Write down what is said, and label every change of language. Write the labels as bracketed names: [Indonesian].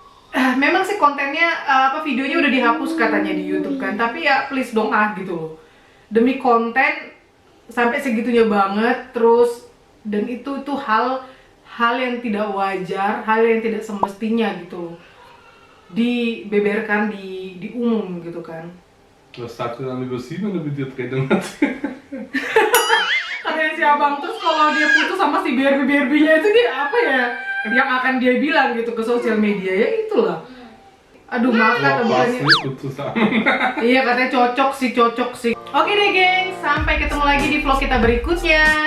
[Indonesian] Memang sih kontennya videonya udah dihapus katanya di YouTube kan, tapi ya please dong gitu loh. Demi konten sampai segitunya banget, terus dan itu hal yang tidak wajar, hal yang tidak semestinya gitu loh. Dibeberkan di umum gitu kan. [German] Was sagt er dann über sie, wenn er mit dir Trennung hat? [Indonesian] Katanya si abang terus kalau dia putus sama si Barbie-nya itu dia apa ya yang akan dia bilang gitu ke sosial media, ya itulah. Aduh maaf kata bukannya. [German] nicht gut zusammen. [Indonesian] Iya katanya cocok sih. Oke deh geng, sampai ketemu lagi di vlog kita berikutnya.